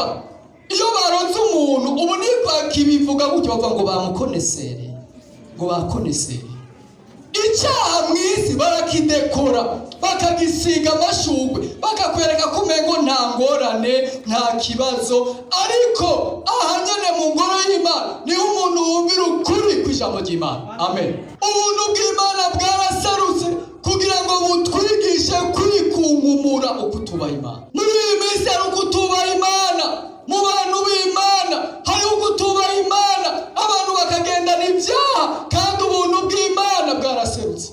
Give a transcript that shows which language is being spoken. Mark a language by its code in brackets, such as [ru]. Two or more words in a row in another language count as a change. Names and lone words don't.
[rn] Iyo baroze umuntu ubu nibwa kibivuga gutyo bavuga ngo bamukonesere, ngo bakonesere. icyaha mu isi barakidekora, bakagisiga amashugwe, bakakwereka ko umengo nta ngorane, nta kibazo. Ariko aha nyene mu ngoro y'Imana niho umuntu wumvira ukuri kw'ijambo ry'Imana. Amen. Ubuntu bw'Imana bwarasarutse kugira ngo butwigishe kwikunkumura ukutubaha Imana. Muri iyi minsi hari ukutubaha Imana mu bantu b'Imana, hari ukutubaha Imana abantu bakagendana ibyaha, kandi ubuntu bw'Imana bwaraserutse.